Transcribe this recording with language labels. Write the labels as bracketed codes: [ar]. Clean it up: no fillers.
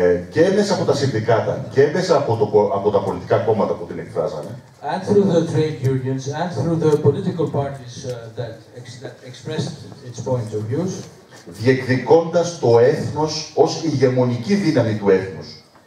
[el] και μέσα από τα συνδικάτα και μέσα από τα πολιτικά κόμματα που την εκφράζανε, [en] and through the trade unions and through the political parties that expressed its point of views, [el] διεκδικώντας το έθνος ως ηγεμονική δύναμη του έθνους.